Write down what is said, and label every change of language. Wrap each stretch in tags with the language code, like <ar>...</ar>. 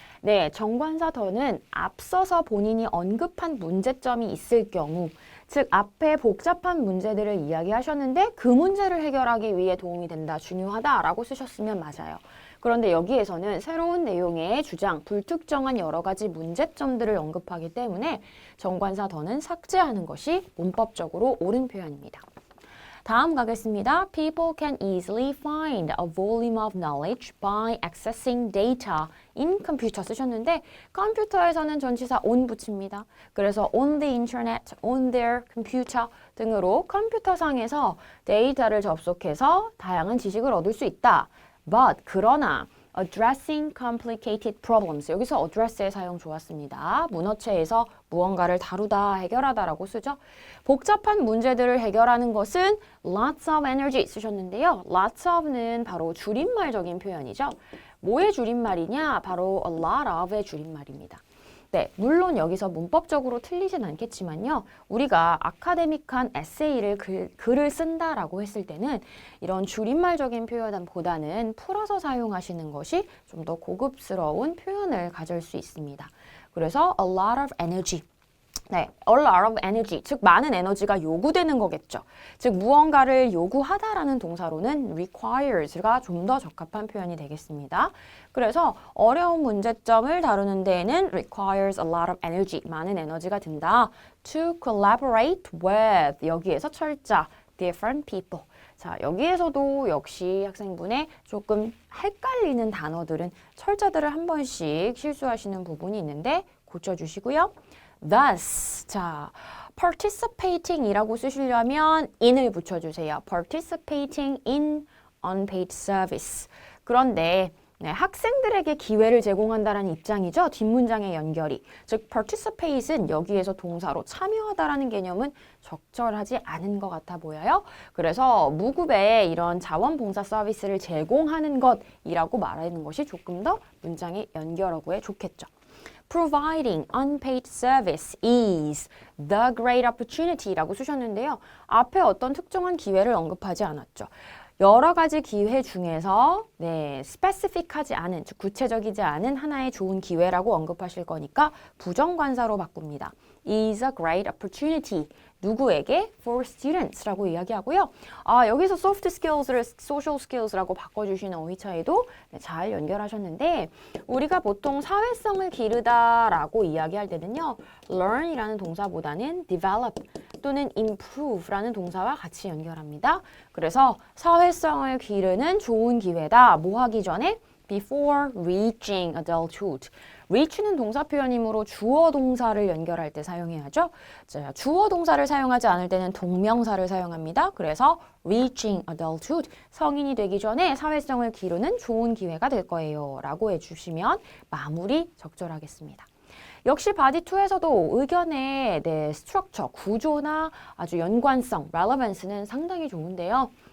<ko>네, 정관사 더는 앞서서 본인이 언급한 문제점이 있을 경우, 즉 앞에 복잡한 문제들을 이야기하셨는데 그 문제를 해결하기 위해 도움이 된다, 중요하다라고 쓰셨으면 맞아요. 그런데 여기에서는 새로운 내용의 주장, 불특정한 여러 가지 문제점들을 언급하기 때문에 정관사 더는 삭제하는 것이 문법적으로 옳은 표현입니다. 다음 가겠습니다.</ko> <en>People can easily find a volume of knowledge by accessing data in computer</en> <ko>쓰셨는데 컴퓨터에서는 전치사 on 붙입니다. 그래서</ko> <en>on the internet, on their computer</en> <ko>등으로 컴퓨터상에서 데이터를 접속해서 다양한 지식을 얻을 수 있다.</ko> <en>but</en> <ko>그러나</ko> <en>addressing complicated problems.</en> <ko>여기서 address의 사용 좋았습니다. 문어체에서 무언가를 다루다, 해결하다라고 쓰죠. 복잡한 문제들을 해결하는 것은</ko> <en>lots of energy</en> <ko>쓰셨는데요.</ko> <en>lots of</en> <ko>는 바로 줄임말적인 표현이죠. 뭐의 줄임말이냐? 바로</ko> <en>a lot of</en> <ko>의 줄임말입니다. 네, 물론 여기서 문법적으로 틀리진 않겠지만요. 우리가 아카데믹한 에세이를 글을 쓴다라고 했을 때는 이런 줄임말적인 표현보다는 풀어서 사용하시는 것이 좀 더 고급스러운 표현을 가질 수 있습니다. 그래서</ko> <en>a lot of energy.</en> <ko>네,</ko> <en>a lot of energy,</en> <ko>즉 많은 에너지가 요구되는 거겠죠. 즉 무언가를 요구하다라는 동사로는 requires가 좀 더 적합한 표현이 되겠습니다. 그래서 어려운 문제점을 다루는 데에는</ko> <en>requires a lot of energy,</en> <ko>많은 에너지가 든다.</ko> <en>To collaborate with,</en> <ko>여기에서 철자,</ko> <en>different people.</en> <ko>자, 여기에서도 역시 학생분의 조금 헷갈리는 단어들은 철자들을 한 번씩 실수하시는 부분이 있는데 고쳐주시고요. Thus, 자, participating이라고 쓰시려면 in을 붙여주세요.</ko> <en>participating in unpaid service.</en> <ko>그런데 네, 학생들에게 기회를 제공한다라는 입장이죠. 뒷문장의 연결이. 즉, participate은 여기에서 동사로 참여하다라는 개념은 적절하지 않은 것 같아 보여요. 그래서 무급의 이런 자원봉사 서비스를 제공하는 것이라고 말하는 것이 조금 더 문장의 연결어구에 좋겠죠.</ko> <en>Providing unpaid service is the great opportunity라고</en> <ko>쓰셨는데요. 앞에 어떤 특정한 기회를 언급하지 않았죠. 여러 가지 기회 중에서 specific하지 않은, 즉 구체적이지 않은 하나의 좋은 기회라고 언급하실 거니까 부정관사로 바꿉니다.</ko> <en>is a great opportunity.</en> <ko>누구에게?</ko> <en>For students</en> <ko>라고 이야기하고요. 여기서</ko> <en>soft skills</en> <ko>를</ko> <en>social skills</en> <ko>라고 바꿔주시는 어휘 차이도 잘 연결하셨는데 우리가 보통 사회성을 기르다라고 이야기할 때는요. learn이라는 동사보다는 develop 또는 improve라는 동사와 같이 연결합니다. 그래서 사회성을 기르는 좋은 기회다. 뭐 하기 전에?</ko> <en>Before reaching adulthood.</en> <ko>reach는 동사 표현이므로 주어 동사를 연결할 때 사용해야죠. 자, 주어 동사를 사용하지 않을 때는 동명사를 사용합니다. 그래서</ko> <en>reaching adulthood,</en> <ko>성인이 되기 전에 사회성을 기르는 좋은 기회가 될 거예요. 라고 해주시면 마무리 적절하겠습니다. 역시 바디 2에서도 의견의 스트럭처, 구조나 아주 연관성, relevance는 상당히 좋은데요.</ko>